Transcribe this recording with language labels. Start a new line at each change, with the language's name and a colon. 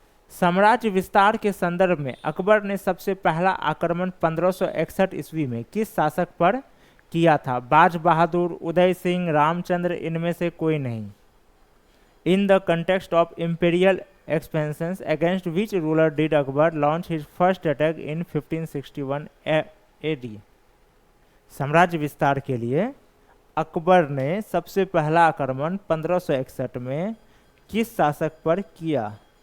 Hindi: साम्राज्य विस्तार के संदर्भ में अकबर ने सबसे पहला आक्रमण 1561 ईस्वी में किस शासक पर किया था? बाज बहादुर, उदय सिंह, रामचंद्र, इनमें से कोई नहीं।
English: In the context of imperial expansions against which ruler did Akbar launch his first attack in 1561 AD?
Hindi: साम्राज्य विस्तार के लिए अकबर ने सबसे पहला आक्रमण 1561 में किस शासक पर किया?